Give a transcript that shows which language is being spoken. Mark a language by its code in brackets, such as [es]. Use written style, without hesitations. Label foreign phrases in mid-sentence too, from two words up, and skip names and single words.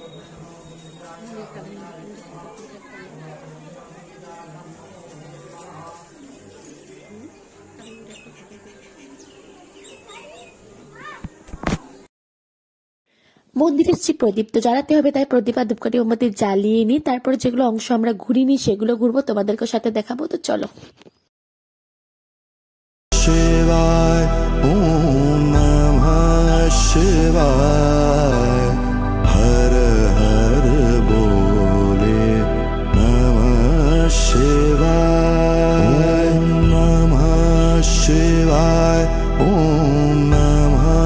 [bn] মন্দিরের যে প্রদীপ তো জ্বালাতে হবে, তাই প্রদীপ আর ধূপকাঠি মোমবাতি জ্বালিয়ে নিই। তারপর যেগুলো অংশ আমরা ঘুরিনি সেগুলো ঘুরবো, তোমাদেরকে সাথে দেখাবো। তো চলো। [sa] शिवाय ॐ नमः शिवाय हर हर बोले नमः शिवाय ॐ नमः शिवाय ॐ नमः